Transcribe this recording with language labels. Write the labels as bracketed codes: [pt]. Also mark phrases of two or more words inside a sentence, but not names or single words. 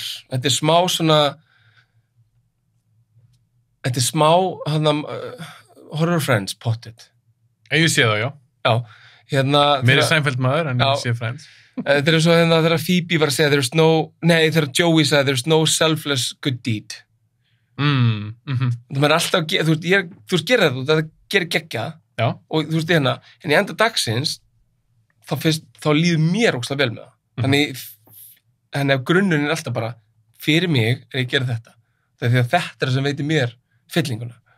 [is] Þetta er smá svona, Horror Friends, potted. Ég sé það, já. Já, Mér er Seinfeld maður, en ég sé Friends. Þetta er svo þegar Phoebe var að segja þegar Joey sagði [en] there's no selfless good deed. [is] Það er alltaf, þú veist, gera þetta, það gerir geggjað. Já. Og þú veist, en í enda dagsins, þá líður mér ógeðslega vel með það. Þannig að grunnurinn er alltaf bara, fyrir mig er ég að gera þetta. Það er því að þetta er sem veitir mér fyllinguna.